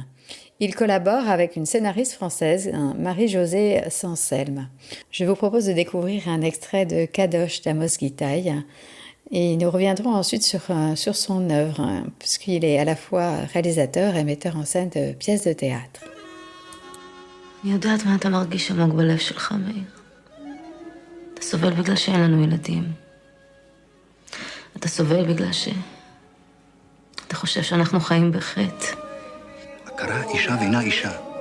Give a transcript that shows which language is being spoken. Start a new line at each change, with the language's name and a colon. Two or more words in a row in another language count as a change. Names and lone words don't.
French: Il collabore avec une scénariste française, Marie-Josée Sanselme. Je vous propose de découvrir un extrait de Kadosh d'Amos Gitaï et nous reviendrons ensuite sur son œuvre, puisqu'il est à la fois réalisateur et metteur en scène de pièces de théâtre.
Hebrew: אני יודעת מה אתה מרגיש עמוק בלב שלך, מאיר. אתה סובל בגלל שאין לנו ילדים. אתה סובל בגלל אתה חושב שאנחנו חיים בחטא. הכרה אישה ואינה אישה.